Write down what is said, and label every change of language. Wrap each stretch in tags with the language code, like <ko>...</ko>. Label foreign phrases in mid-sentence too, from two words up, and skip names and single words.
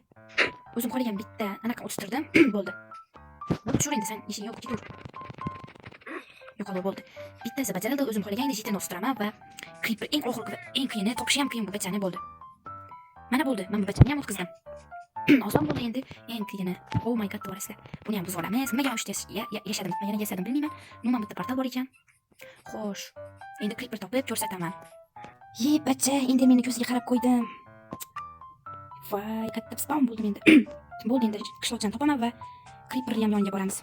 <uz>O'zim qolgan bitta anaqa o'tirdim. Bo'ldi. Bo'ldi, tushur endi sen ishing yo'q, ketur. Yo'qolib bo'ldi. Bittasi bajarildi, o'zim xohlagan jitterni o'stiraman va creeper eng oxirgi va eng qiyini topish ham qiyin bu bachani bo'ldi. Mana bo'ldi. Men bu bachani ham o'tkazdim. Oson bo'ldi endi eng qiyini.</uz> <en>Oh my god,</en> <uz>to'g'risi. Buni ham buzib olamiz. Nimaga o'shda yashadim, yana yasadim bilmayman. Nima bitta portal bor ekan. Xo'sh. Endi creeper topib ko'rsataman. Bacha, endi meni ko'ziga qarab qo'ydim. Voy, katta spawn bo'ldim endi. Bo'ldi, endi qishloqchani topaman va creeperni ham yoniga boramiz.</uz>